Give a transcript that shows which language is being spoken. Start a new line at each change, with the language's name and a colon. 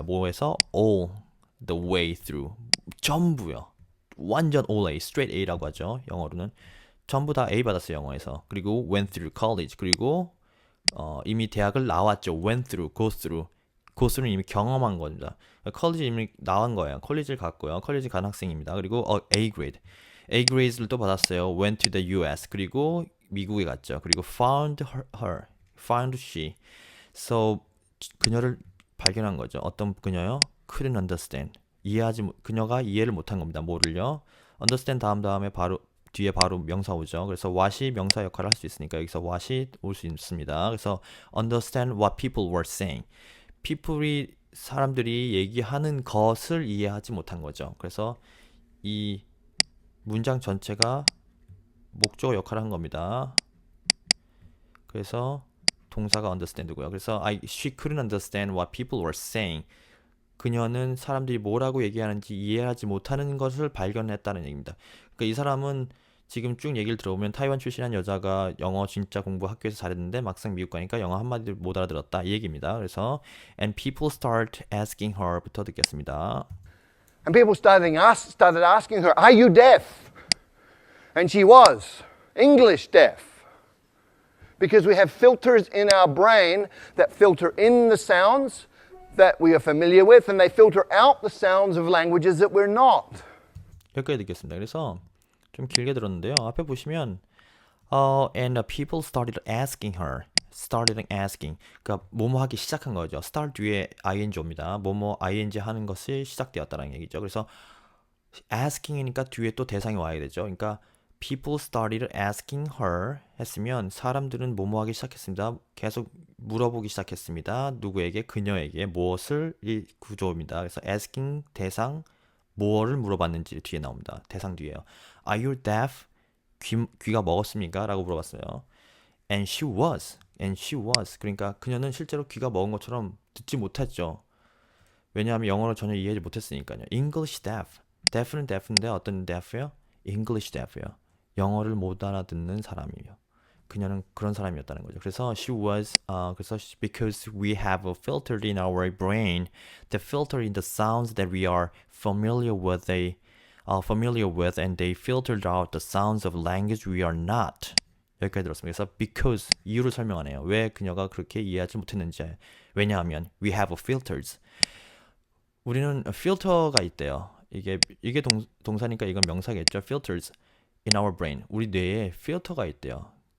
English: 뭐에서? All the way through. 전부요.
Korean: 완전 all A, straight A라고 하죠. 영어로는. 전부 다 A 받았어요, 영어에서.
English: 그리고 went through college.
Korean: 그리고 이미 대학을 나왔죠.
English: went through, go through.
Korean: go through는 이미 경험한 겁니다. 컬리지 이미 나온 거예요. 컬리지를 갔고요. 컬리지 간 학생입니다. 그리고 A grade. A grades를 또 받았어요.
English: went to the US.
Korean: 그리고 미국에 갔죠.
English: 그리고 found her. found she.
Korean: So 그녀를 발견한 거죠. 어떤 그녀요?
English: couldn't understand.
Korean: 그녀가 이해를 못한 겁니다. 뭐를요? understand 다음에 바로 뒤에 바로 명사 오죠. 그래서 what이 명사 역할을 할 수 있으니까 여기서 what이 올 수 있습니다.
English: 그래서 understand what people were saying.
Korean: 사람들이 얘기하는 것을 이해하지 못한 거죠. 그래서 이 문장 전체가 목적어 역할을 한 겁니다. 그래서 동사가 understand고요.
English: 그래서 she couldn't understand what people were saying.
Korean: 그녀는 사람들이 뭐라고 얘기하는지 이해하지 못하는 것을 발견했다는 얘기입니다. 그러니까 이 사람은 지금 쭉 얘기를 들어보면 타이완 출신한 여자가 영어 진짜 공부 학교에서 잘했는데 막상 미국 가니까 영어 한마디도 못 알아들었다 이 얘기입니다. 그래서
English: and people start asking her
Korean: 부터 듣겠습니다.
English: And people started asking her, are you deaf? And she was English deaf. Because we have filters in our brain that filter in the sounds that we are familiar with and they filter out the sounds of languages that we're not.
Korean: 여기까지 듣겠습니다. 그래서 좀 길게 들었는데요.
English: 앞에 보시면 and people started asking her. started asking.
Korean: 그러니까 뭐뭐 하기 시작한 거죠. start 뒤에 ing 옵니다. 뭐뭐 ing 하는 것이 시작되었다는 얘기죠. 그래서 asking이니까 뒤에 또 대상이 와야 되죠. 그러니까 people started asking her 했으면 사람들은 뭐뭐 하기 시작했습니다. 계속 물어보기 시작했습니다. 누구에게? 그녀에게 무엇을? 이 구조입니다. 그래서 asking 대상 뭐를 물어봤는지 뒤에 나옵니다.
English: 대상 뒤에요. Are you deaf?
Korean: 귀가 먹었습니까? 라고 물어봤어요.
English: And she was. And she was.
Korean: 그러니까 그녀는 실제로 귀가 먹은 것처럼 듣지 못했죠. 왜냐하면 영어를 전혀 이해하지 못했으니까요. English deaf. deaf는 deaf인데 어떤 deaf예요? English deaf예요. 영어를 못 알아듣는 사람이에요. 그녀는 그런 사람이었다는 거죠.
English: 그래서 she was because we have a filter in our brain that filter in the sounds that we are familiar with and they filtered out the sounds of language we are not.
Korean: 여기까지 들었습니다. 그래서 because 이유를 설명하네요. 왜 그녀가 그렇게 이해하지 못했는지.
English: 왜냐하면 we have filters.
Korean: 우리는 필터가 있대요. 이게 동사니까 이건 명사겠죠.
English: filters in our brain.
Korean: 우리 뇌에 필터가 있대요.